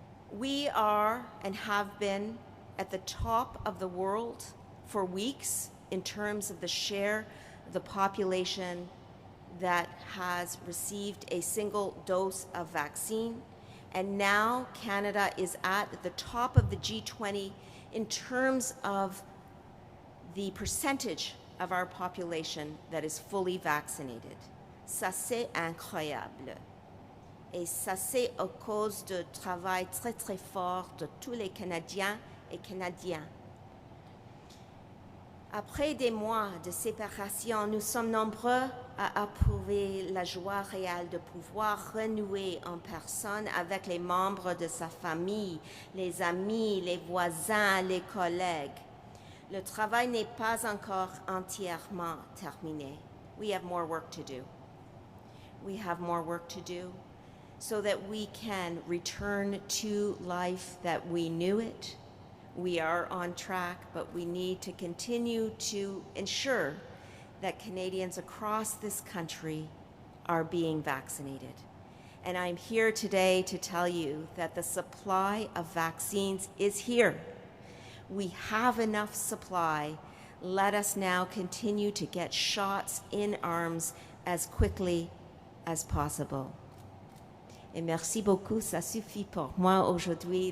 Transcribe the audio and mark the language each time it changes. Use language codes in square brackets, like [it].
[en] We are and have been at the top of the world for weeks in terms of the share of the population that has received a single dose of vaccine. And now Canada is at the top of the G20 in terms of the percentage of our population that is fully vaccinated. [fr] Ça, c'est incroyable. Et ça, c'est à cause du travail très, très fort de tous les Canadiens et Canadiennes. Après des mois de séparation, nous sommes nombreux à approuver la joie réelle de pouvoir renouer en personne avec les membres de sa famille, les amis, les voisins, les collègues. Le travail n'est pas encore entièrement terminé. [en] We have more work to do. We have more work to do so that we can return to life that we knew it. We are on track, but we need to continue to ensure that Canadians across this country are being vaccinated. And I'm here today to tell you that the supply of vaccines is here. We have enough supply. Let us now continue to get shots in arms as quickly as possible. [fr] Et merci beaucoup, ça suffit pour moi aujourd'hui.